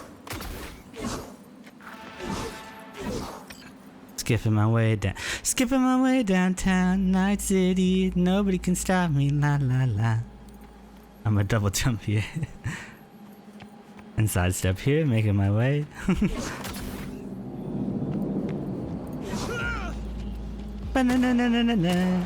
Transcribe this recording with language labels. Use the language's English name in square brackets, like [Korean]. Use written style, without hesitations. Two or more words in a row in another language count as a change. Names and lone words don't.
[English] Skipping my way downtown, Night City. Nobody can stop me, la la la. I'm a double jump here. And sidestep here, making my way. Ba-na-na-na-na-na.